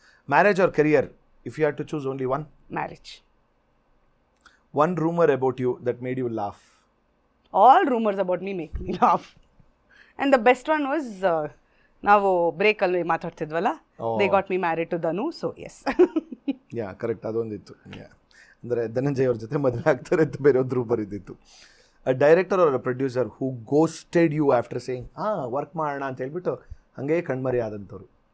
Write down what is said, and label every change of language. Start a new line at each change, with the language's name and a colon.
English: Marriage or career? If you had to choose only one? Marriage. One rumor about you that made you laugh. All rumors about me make me laugh. And the best one was,
Kannada: ನಾವು ಬ್ರೇಕಲ್ಲಿ ಮಾತಾಡ್ತಿದ್ವಲ್ಲ,
English: They got me married to Dhanu, so yes.
Kannada: Yeah correct, ಅದೊಂದಿತ್ತು. ಅಂದರೆ ಧನಂಜಯ್ ಅವ್ರ ಜೊತೆ ಮದುವೆ ಆಗ್ತಾರೆ ಅಂತ ಬೇರೆ ಒಂದು rumour ಇದ್ದಿತ್ತು.
English: a director or a producer who ghosted you after saying
Kannada: work ಮಾಡೋಣ ಅಂತ ಹೇಳ್ಬಿಟ್ಟು ಹಾಗೆ ಕಣ್ಮರಿ ಆದಂಥವ್ರು.